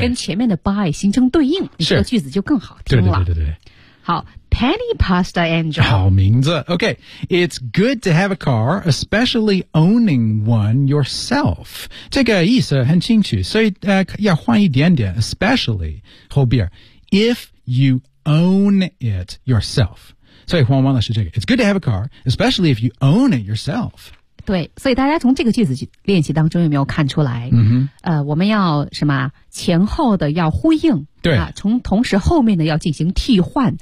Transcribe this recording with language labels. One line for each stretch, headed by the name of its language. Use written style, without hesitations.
Chinese: 跟前面的 buy 形成对应，你这个句子就更好听了。对对对对。好。Penny Pasta Angel. 好名字。Okay.
English: It's good to have a car, especially owning one yourself.
Chinese: 这个意思很清楚。所以、要换一点点 especially, 后边
English: if you own it yourself.
Chinese: 所以换完了是这个。
English: It's good to have a car, especially if you own it yourself.
Chinese: 对，所以大家从这个句子练习当中有没有看出来、我们要什么前后的要呼应，对、从同时后面的要进行替换，